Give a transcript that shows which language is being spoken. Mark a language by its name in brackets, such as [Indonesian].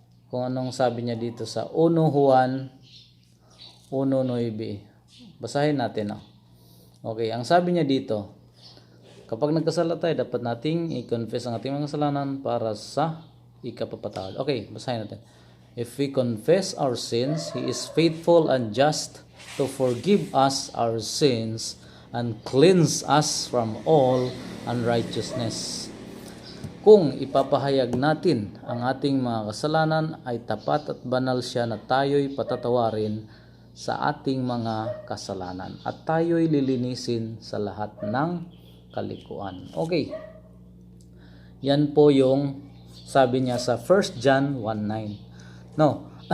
[Filipino] Kung anong sabi niya dito sa 1 Juan 1:9. Basahin natin, no? Okay, ang sabi niya dito, kapag nagkasala tayo, dapat nating i-confess ang ating mga kasalanan para sa ikapapatawad. Okay, basahin natin. [English] If we confess our sins, He is faithful and just to forgive us our sins and cleanse us from all unrighteousness. [Filipino] Kung ipapahayag natin ang ating mga kasalanan, ay tapat at banal siya na tayo'y patatawarin sa ating mga kasalanan at tayo'y lilinisin sa lahat ng kalikuan. Okay. Yan po yung sabi niya sa 1 John 1:9. No.